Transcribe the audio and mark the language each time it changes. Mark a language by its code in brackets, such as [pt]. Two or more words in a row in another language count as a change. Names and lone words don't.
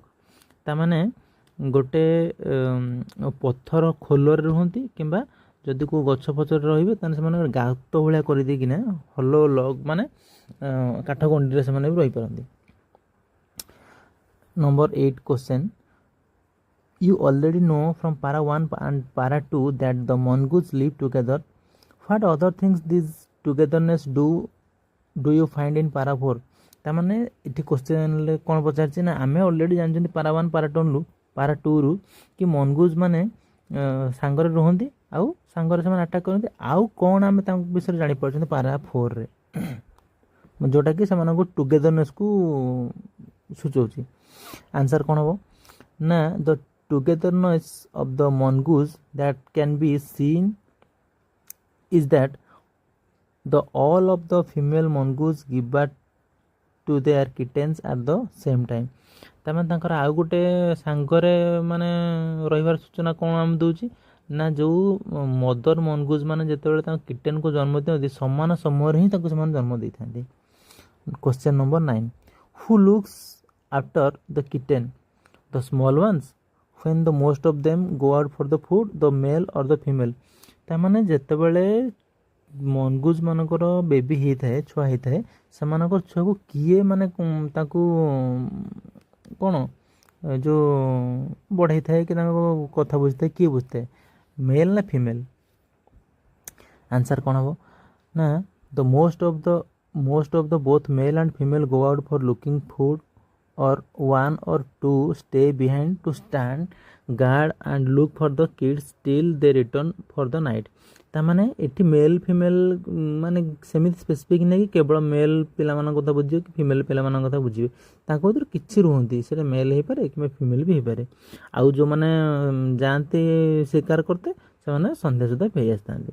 [or] ତାମାନେ ଗୋଟେ ପଥର ଖୋଲରେ ରୁହନ୍ତି, କିମ୍ବା ଯଦି କେଉଁ ଗଛ ଫଛରେ ରହିବେ ତାହେଲେ ସେମାନେ ଗାତ ଭଳିଆ କରିଦେଇକିନା ହଲୋ ଲଗ୍ ମାନେ କାଠ ଗଣ୍ଡିରେ ସେମାନେ ବି ରହିପାରନ୍ତି। [en] number 8 question, you already know from para 1 and para 2 that the mongoose live together. What other things this togetherness do you find in para 4? [or] ତାମାନେ ଏଠି କ୍ୱେଶ୍ଚନ୍ରେ କ'ଣ ପଚାରିଛି ନା ଆମେ ଅଲରେଡ଼ି ଜାଣିଛନ୍ତି para 1 para 2ରୁ କି ମନଗୁଜ୍ ମାନେ ସାଙ୍ଗରେ ରୁହନ୍ତି ଆଉ ସାଙ୍ଗରେ ସେମାନେ ଆଟାକ୍ କରନ୍ତି। ଆଉ କ'ଣ ଆମେ ତାଙ୍କ ବିଷୟରେ ଜାଣିପାରୁଛନ୍ତି para 4ରେ, ଯେଉଁଟାକି ସେମାନଙ୍କୁ ଟୁଗେଦରନେସ୍କୁ ସୂଚାଉଛି। ଆନ୍ସର୍ କ'ଣ ହେବ ନା [en] ଦ togetherness of the mongoose that can be seen is that all of the female mongoose give birth to their kittens at the same time। [or] ତାମାନେ ତାଙ୍କର ଆଉ ଗୋଟେ ସାଙ୍ଗରେ ମାନେ ରହିବାର ସୂଚନା କ'ଣ ଆମେ ଦେଉଛି ନା ଯେଉଁ [en] mother mongoose [or] ମାନେ ଯେତେବେଳେ ତାଙ୍କ କିଟେନ୍କୁ ଜନ୍ମ ଦିଅନ୍ତି ସମାନ ସମୟରେ ହିଁ ତାଙ୍କୁ ସେମାନେ ଜନ୍ମ ଦେଇଥାନ୍ତି। [en] question number 9, who looks after the kitten? the small ones? when the most of them go out for the food, the male or the female? [or] ତାମାନେ ଯେତେବେଳେ ମନଗୁଜ୍ ମାନଙ୍କର ବେବି ହେଇଥାଏ, ଛୁଆ ହେଇଥାଏ, ସେମାନଙ୍କର ଛୁଆକୁ କିଏ ମାନେ ତାଙ୍କୁ କ'ଣ ଯେଉଁ ବଢ଼େଇଥାଏ କି ତାଙ୍କ କଥା ବୁଝିଥାଏ, କିଏ ବୁଝିଥାଏ, ମେଲ୍ ନା ଫିମେଲ୍? ଆନ୍ସର୍ କ'ଣ ହେବ ନା [en] the most of the both male and female go out for looking food, or one or two stay behind to stand guard and look for the kids till they return for the night। [or] ତାମାନେ ଏଠି [en] male female [or] ମାନେ ସେମିତି ସ୍ପେସିଫିକ୍ ନାହିଁ କି କେବଳ ମେଲ୍ ପିଲାମାନଙ୍କ କଥା ବୁଝିବେ କି ଫିମେଲ୍ ପିଲାମାନଙ୍କ କଥା ବୁଝିବେ, ତାଙ୍କ ଭିତରୁ କିଛି ରୁହନ୍ତି, ସେଇଟା ମେଲ୍ ହେଇପାରେ କିମ୍ବା ଫିମେଲ୍ ବି ହେଇପାରେ। ଆଉ ଯେଉଁମାନେ ଯାଆନ୍ତି ଶିକାର କରତେ ସେମାନେ ସନ୍ଧ୍ୟା ସୁଦ୍ଧା ଫେରି ଆସିଥାନ୍ତି।